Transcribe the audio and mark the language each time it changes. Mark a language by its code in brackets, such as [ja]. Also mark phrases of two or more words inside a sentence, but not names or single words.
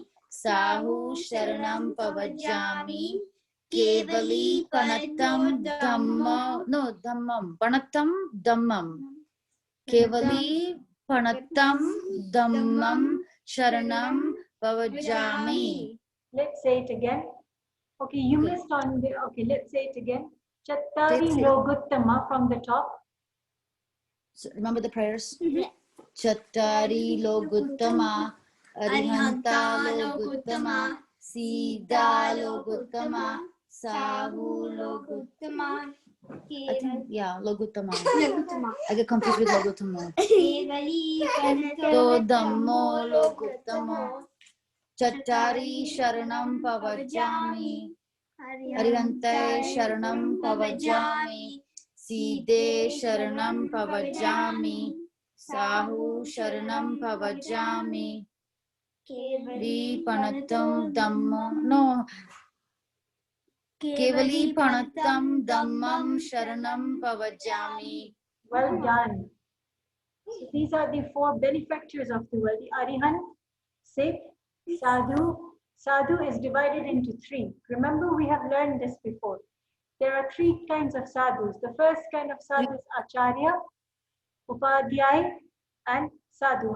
[pra] Sahu Sharanam Pavajami. Kevali Panatam Dhammam. No, Dhammam. Panatam Dhammam. Kevali Panatam Dhammam Sharanam Pavajami. [en] Let's say it again. Okay, you missed on the, okay, let's say it again. [pra] Chattari [en] Let's say- Loguttama from the top. So remember the prayers? [pra] Chattari Loguttama, Arihanta Loguttama, Siddha Loguttama, Sahu Loguttama. [en] I think, yeah, Loguttama. I get confused with Loguttama. [pra] Kevali To Dhammo Loguttamo. Chattari Sharanam Pavajami. Arihante Sharanam Pavajami. Siddhe Sharanam Pavajami. Sahu Sharanam Pavajami. Kevali Panatam Dhammam. [en] No. [pra] Kevali Panatam Dhammam Sharanam Pavajami. [en] Well done. So these are the 4 benefactors of the world: the Arihant, Sikh, Sadhu. Sadhu is divided into 3. Remember, we have learned this before. There are 3 kinds of sadhus. The first kind of sadhu is Acharya, Upadhyay, and Sadhu.